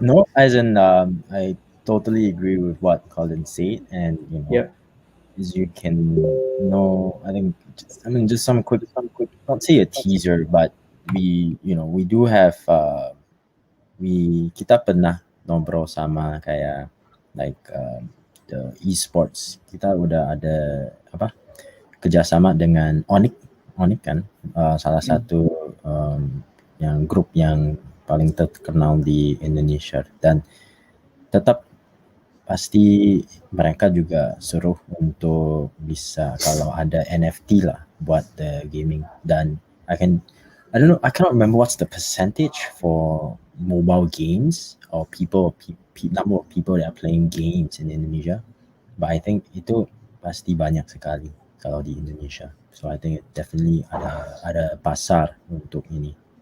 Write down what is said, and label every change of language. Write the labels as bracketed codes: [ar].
[en] no, as in I totally agree with what Colin said, and as you can know, I think just some quick, not say a teaser, but we do have [id] kita pernah ngobrol sama kayak [en] like the esports. [id] Kita udah ada kerjasama dengan Onyx kan, salah satu yang grup yang paling terkenal di Indonesia, dan tetap pasti mereka juga suruh untuk bisa kalau ada NFT lah buat [en] the gaming. Dan I cannot remember what's the percentage for mobile games or number of people that are playing games in Indonesia, but I think [id] itu pasti banyak sekali kalau di Indonesia. [en] So I think it definitely [id] ada pasar untuk ini.